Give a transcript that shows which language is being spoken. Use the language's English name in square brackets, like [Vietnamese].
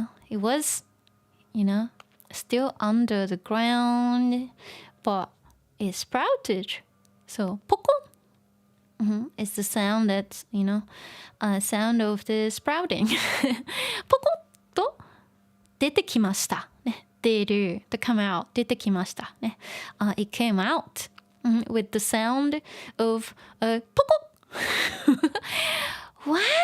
[English] It was, still under the ground, but it sprouted. So, ポコン It's the sound that's, sound of the sprouting. [Japanese] ポコッと出てきました。ね、出る、 [English] to come out [Japanese] 出てきました。 [English] ね、it came out with the sound of ポコッWhat?